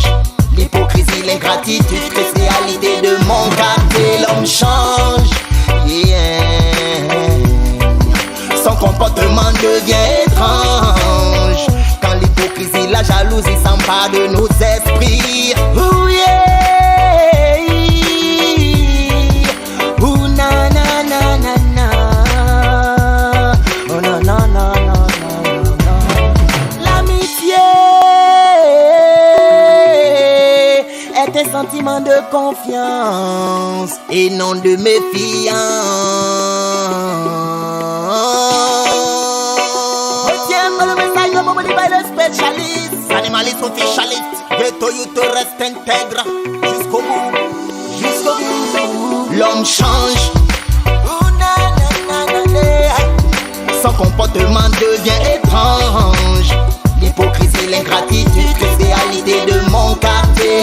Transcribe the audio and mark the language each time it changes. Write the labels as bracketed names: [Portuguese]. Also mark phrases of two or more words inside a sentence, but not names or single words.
[French] L'hypocrisie, l'ingratitude, spécialité de mon quartier. L'homme change, yeah. Son comportement devient étrange. Quand l'hypocrisie, la jalousie s'empare de nos esprits. Ooh, yeah. Ooh, na na na na na. Oh na na na na. Des sentiments de confiance et non de méfiance. Retiens le message de Boboli [English] by the specialist. [French] Animaliste officialiste, ghetto you te reste intègre jusqu'au bout, jusqu'au bout. L'homme change. Son comportement devient étrange. L'hypocrisie, l'ingratitude, spécialité de mon quartier.